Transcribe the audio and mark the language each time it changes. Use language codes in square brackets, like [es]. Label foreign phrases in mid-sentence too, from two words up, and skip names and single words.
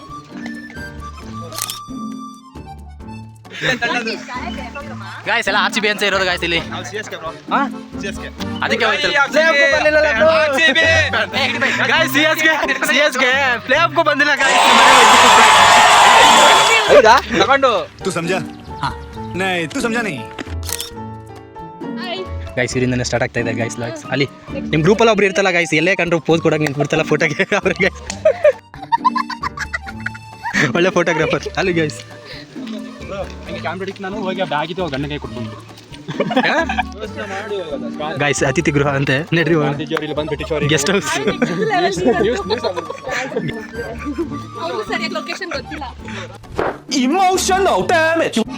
[kn] ಗಾಯ್ಸ್ ಎಲ್ಲ RCB ಅಂತ ಇರೋದು ಗಾಯ್ಸ್ ಇಲ್ಲಿ. ಅದಕ್ಕೆ CSK ಪ್ಲೇ ಆಫ್ಗೂ ಬಂದಿಲ್ಲ ಗಾಯ್ಸ್. ತಗೊಂಡು [hi] तू समझा? हाँ नहीं तू समझा नहीं. [kn] ಗೈಸ್ ಇದರಿಂದನೇ ಸ್ಟಾರ್ಟ್ ಆಗ್ತಾ ಇದೆ ಗೈಸ್. ಅಲ್ಲಿ ನಿಮ್ಮ ಗ್ರೂಪಲ್ಲಿ ಒಬ್ರು ಇರ್ತಲ್ಲ ಗೈಸ್, ಎಲ್ಲೇ ಕಂಡ್ರು ಪೋಸ್ ಕೊಡೋಕೆ ನಿಂತ್ಬಿಡ್ತಲ್ಲ ಫೋಟೋಗೆ, ಅವ್ರಿಗೆ ಒಳ್ಳೆ ಫೋಟೋಗ್ರಾಫರ್ ಅಲ್ಲಿ ಗೈಸ್. ನಾನು ಹೋಗಿ ಬ್ಯಾಗಿದ್ದು ಗಂಡಗೆ ಕೊಟ್ಕೊಂಡು ಗೈಸ್ ಅತಿಥಿ ಗೃಹ ಅಂತೆ ನಡ್ರಿ, [en] guest house. Emotional damage.